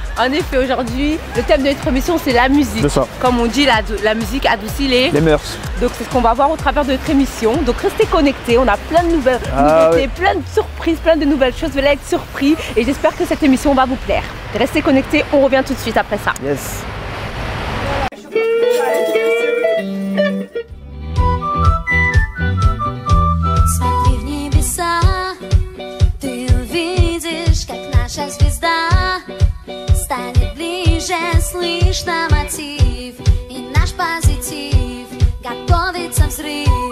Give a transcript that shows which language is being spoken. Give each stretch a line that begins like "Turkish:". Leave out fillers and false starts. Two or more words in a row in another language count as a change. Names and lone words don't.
French: En effet, aujourd'hui, le thème de notre émission c'est la musique. C'est ça. Comme on dit, la musique adoucit les mœurs. Donc c'est ce qu'on va voir au travers de notre émission. Donc restez connectés, on a plein de nouvelles nouveautés, plein de surprises, plein de nouvelles choses. Vous allez être surpris et j'espère que cette émission va vous plaire. Restez connectés, on revient tout de suite après ça. Yes.
Russian: Звезда станет ближе, слышно мотив, и наш позитив готовится взрыв.